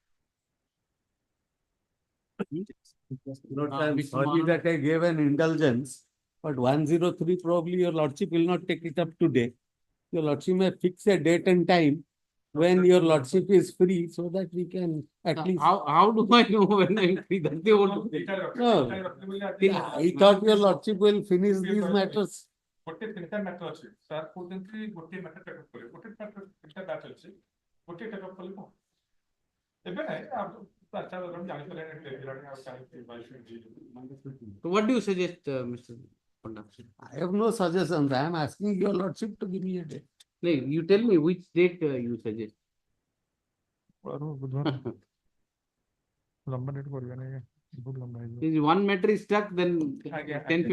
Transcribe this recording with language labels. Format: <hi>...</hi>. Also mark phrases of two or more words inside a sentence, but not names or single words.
<en>I'm sorry that I gave an indulgence, but 103 probably your lordship will not take it up today. Your lordship may fix a date and time when your lordship is free so that we can at least. How do I know when I'm free? That's the whole. No. I thought your lordship will finish these matters.</en> <or>ଗୋଟେ ତିନିଟା ମ୍ୟାଟର ଅଛି ସାର୍ କହୁଛନ୍ତି ଗୋଟିଏ</or> <en>matter take up</en> <or>କରିବେ ଗୋଟେ ମ୍ୟାଟର ତିନିଟା ବ୍ୟାଚ୍ ଅଛି ଗୋଟିଏ ଟେକଅପ୍ କଲେ କଣ ଏବେ ନାହିଁ</or> <en>So what do you suggest, Mr. Panda? I have no suggestions. I am asking your lordship to give me a date. No, you tell me which date you suggest. If one matter is stuck, then 10-15</en>